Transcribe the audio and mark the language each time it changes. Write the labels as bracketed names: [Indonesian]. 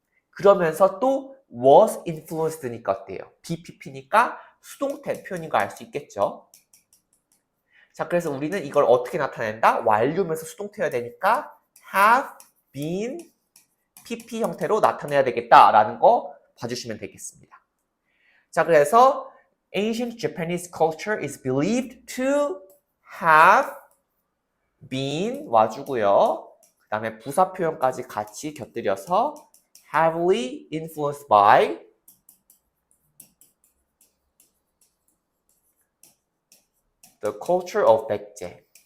[Korean] 그러면서 또 was influenced니까 어때요? BPP니까 수동태 표현인 거 알 수 있겠죠? 자, 그래서 우리는 이걸 어떻게 나타낸다? 완료면서 수동태여야 되니까 have been PP 형태로 나타내야 되겠다라는 거 봐주시면 되겠습니다. 자, 그래서 [English] ancient Japanese culture is believed to have been [Korean] 와주고요. 그 다음에 부사 표현까지 같이 곁들여서 [English] heavily influenced by the culture of 백제.